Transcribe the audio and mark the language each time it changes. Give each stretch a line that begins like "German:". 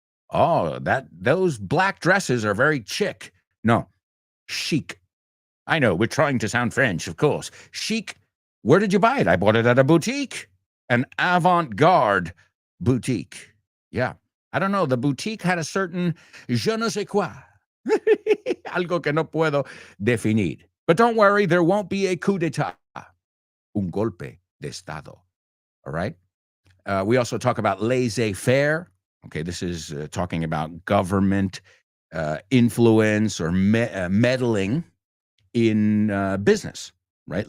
English: Oh, those black dresses are very chic. No, chic. I know, we're trying to sound French, of course. Chic. Where did you buy it? I bought it at a boutique. An avant-garde boutique. Yeah. I don't know. The boutique had a certain je ne sais quoi.
Spanish: Algo que no puedo definir.
English: But don't worry, there won't be a coup d'etat. Un golpe de Estado. All right? We also talk about laissez-faire. Okay, this is talking about government influence or meddling in business, right?